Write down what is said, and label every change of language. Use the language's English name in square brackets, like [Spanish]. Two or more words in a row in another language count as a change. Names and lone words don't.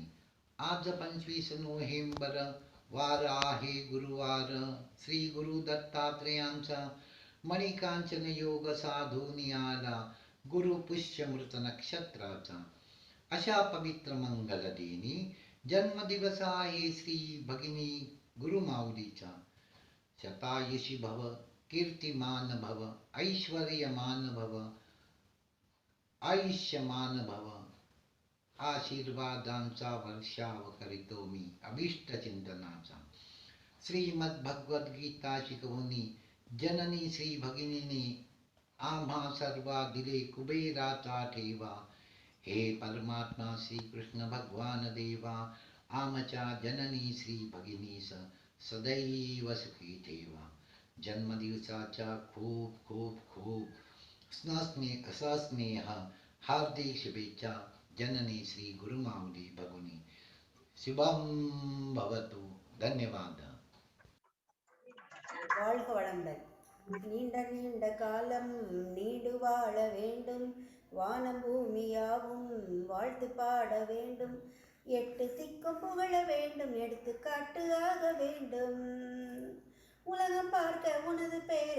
[Marathi] आज 25 नोव्हेंबर वार आहे गुरुवार श्री गुरु दत्तात्रेयांचा मणिकांचन योग साधूनी आला गुरु पुष्यमृत नक्षत्राचा अशा पवित्र मंगल दिनी जन्मदिवस आहे श्री भगिनी गुरुमाऊलीचा [Sanskrit] शतायुषी भव कीर्तिमान भव ऐश्वर्यमान भव आयुष्यमान भव [Marathi] आशीर्वादांचा वर्षाव करीतो मी अभिष्ट चिंतनाचा श्रीमद भगवद्गीता शिकवणी जननी श्री भगिनीने आम्हा सर्वा दिले कुबेराचा ठेवा हे परमात्मा श्री कृष्ण भगवान देवा आमच्या जननी श्री भगिनीस सदैव सुखी ठेवा जन्मदिवसाच्या खूप खूप खूप सस्नेह हार्दिक शुभेच्छा जननी श्री गुरुमाऊली भगुनी [Sanskrit] शुभम भवतु [Marathi] धन्यवाद [Tamil] வாழ்க வளமுடன் நீண்ட நீண்ட காலம் நீடு வாழ வேண்டும் வானம் பூமியாவும் வாழ்த்து பாட வேண்டும் 8 திக்கும் புகழ வேண்டும் எடுத்துக்காட்டு ஆக வேண்டும் உலகம் பார்க்க உனது பெயரை